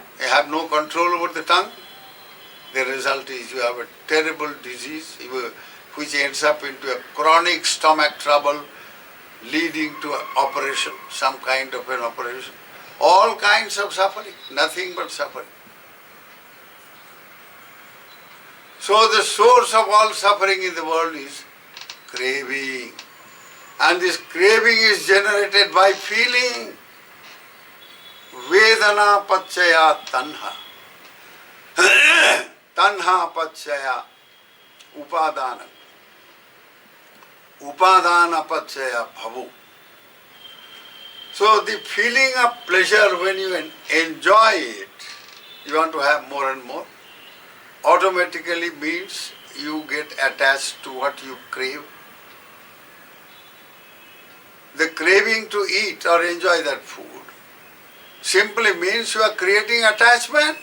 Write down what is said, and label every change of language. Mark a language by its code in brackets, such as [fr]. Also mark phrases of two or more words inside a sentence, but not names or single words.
[en] You have no control over the tongue. The result is you have a terrible disease which ends up into a chronic stomach trouble leading to an operation, some kind of an operation. All kinds of suffering, nothing but suffering. So the source of all suffering in the world is craving. And this craving is generated by feeling. [pi] Vedana pachaya tanha. Tanha pachaya upadana. Upadana pachaya bhavu. [en] So the feeling of pleasure when you enjoy it, you want to have more and more, automatically means you get attached to what you crave. The craving to eat or enjoy that food simply means you are creating attachment.